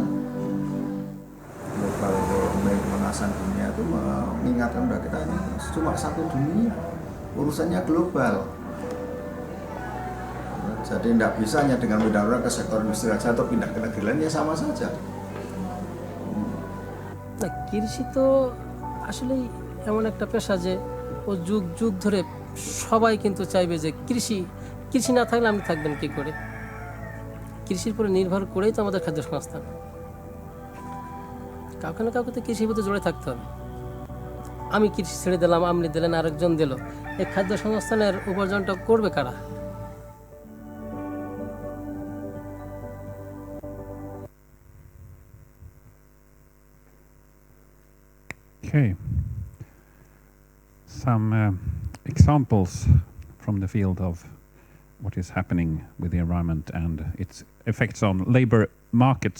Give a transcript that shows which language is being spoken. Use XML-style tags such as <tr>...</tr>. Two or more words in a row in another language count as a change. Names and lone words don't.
<en>Global warming,</en> <id>pemanasan dunia itu mengingatkan bahwa kita ini cuma satu dunia, urusannya global. Jadi tidak bisa hanya dengan pindah ke sektor industri saja atau pindah ke negeri lain, ya sama saja.</id> <bn>কৃষি তো আসলে এমন একটা পেশা যে ও যুগ যুগ ধরে সবাই কিন্তু চাইবে যে কৃষি না থাকলে আপনি থাকবেন কি করে। কৃষির উপরে নির্ভর করেই তো আমাদের খাদ্য সংস্থান। কাউকে না কাউকে তো কৃষির প্রতি জড়ে থাকতে হবে। আমি কৃষি ছেড়ে দিলাম, আপনি দিলেন, আরেকজন দিল, এই খাদ্য সংস্থানের উপার্জনটা করবে কারা?</bn> <en>Okay. Some examples from the field of what is happening with the environment and its effects on labor markets.</en>